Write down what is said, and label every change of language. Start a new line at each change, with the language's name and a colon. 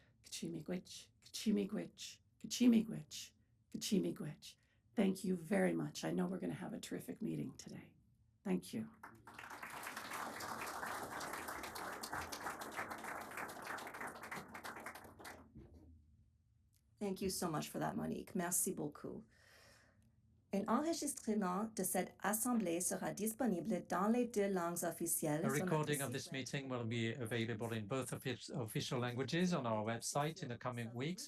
Algonquin: Kachimigwich, Kachimigwich, Kachimigwich, Kachimigwich.
English: Thank you very much. I know we're going to have a terrific meeting today. Thank you. Thank you so much for that, Monique.
French: Merci beaucoup. Un enregistrement de cette assemblée sera disponible dans les deux langues officielles.
English: A recording of this meeting will be available in both official languages on our website in the coming weeks.